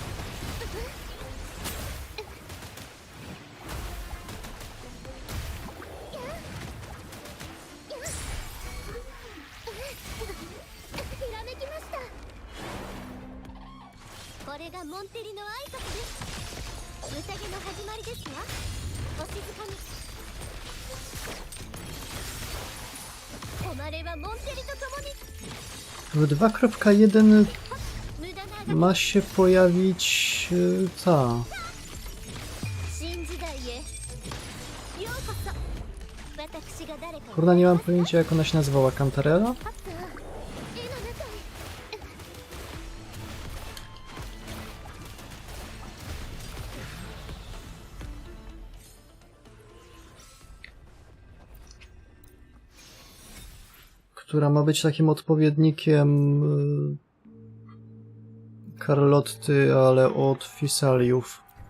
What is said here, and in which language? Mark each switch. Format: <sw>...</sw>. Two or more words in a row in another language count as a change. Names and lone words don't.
<ja>ひらめきました。これがモンテリの挨拶です。宴の始まりですわ。お静かに。誉れはモンテリと共に。</ja> <pl>W 2.1 ma się pojawić ta. Kurna, nie mam pojęcia, jak ona się nazywała. Cantarella? Która ma być takim odpowiednikiem Carlotty, ale od Fisaliów.</pl>